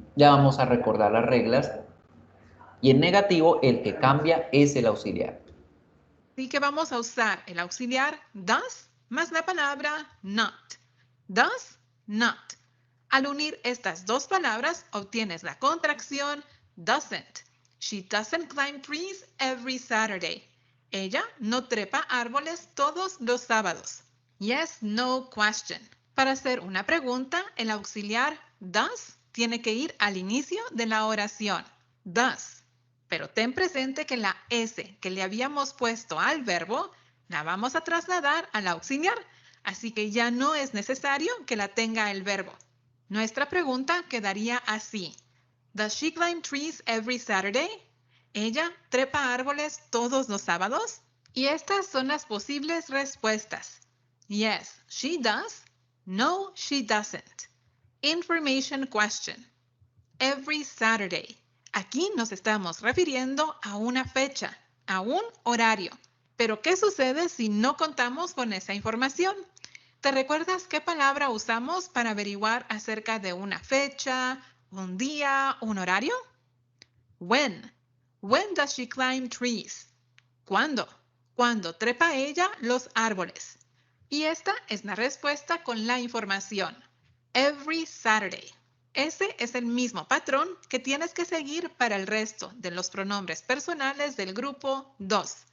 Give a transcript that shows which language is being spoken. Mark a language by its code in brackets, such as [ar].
[es] Ya vamos a recordar las reglas. Y en negativo, el que cambia es el auxiliar. Así que vamos a usar el auxiliar does más la palabra not. Does, not. Al unir estas dos palabras, obtienes la contracción doesn't. [en] She doesn't climb trees every Saturday. [es] Ella no trepa árboles todos los sábados. [en] Yes, no question. [es] Para hacer una pregunta, el auxiliar does tiene que ir al inicio de la oración. Does. Pero ten presente que la S que le habíamos puesto al verbo la vamos a trasladar al auxiliar, así que ya no es necesario que la tenga el verbo. Nuestra pregunta quedaría así. [en] Does she climb trees every Saturday? [es] ¿Ella trepa árboles todos los sábados? Y estas son las posibles respuestas. [en] Yes, she does. No, she doesn't. Information question. Every Saturday. [es] Aquí nos estamos refiriendo a una fecha, a un horario. Pero ¿qué sucede si no contamos con esa información? ¿Te recuerdas qué palabra usamos para averiguar acerca de una fecha, un día, un horario? [en] When. When does she climb trees? [es] ¿Cuándo? ¿Cuándo trepa ella los árboles? Y esta es la respuesta con la información. [en] Every Saturday. [es] Ese es el mismo patrón que tienes que seguir para el resto de los pronombres personales del grupo 2.